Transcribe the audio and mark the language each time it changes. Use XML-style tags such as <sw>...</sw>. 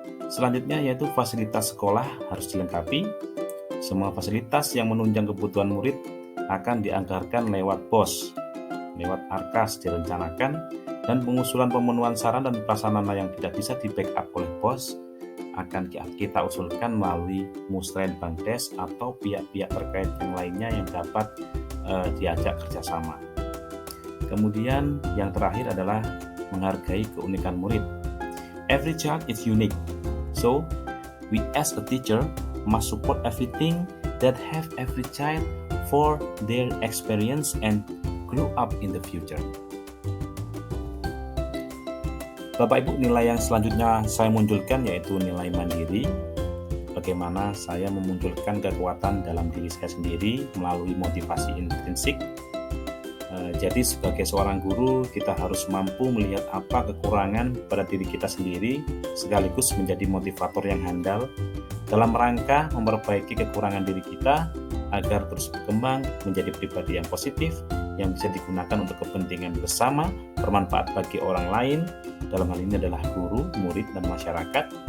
<id>Selanjutnya yaitu fasilitas sekolah harus dilengkapi. Semua fasilitas yang menunjang kebutuhan murid akan dianggarkan lewat BOS, lewat ARKAS direncanakan, dan pengusulan pemenuhan saran dan prasarana yang tidak bisa di-backup oleh BOS akan kita usulkan melalui Musren Bangdes atau pihak-pihak terkait yang lainnya yang dapat diajak kerjasama. Kemudian yang terakhir adalah menghargai keunikan murid.</id> <en>Every child is unique, so we as a teacher must support everything that have every child for their experience and grow up in the future.</en> <id>Bapak Ibu, nilai yang selanjutnya saya munculkan yaitu nilai mandiri. Bagaimana saya memunculkan kekuatan dalam diri saya sendiri melalui motivasi intrinsik. Jadi sebagai seorang guru kita harus mampu melihat apa kekurangan pada diri kita sendiri sekaligus menjadi motivator yang handal dalam rangka memperbaiki kekurangan diri kita agar terus berkembang menjadi pribadi yang positif yang bisa digunakan untuk kepentingan bersama, bermanfaat bagi orang lain, dalam hal ini adalah guru, murid, dan masyarakat,</id>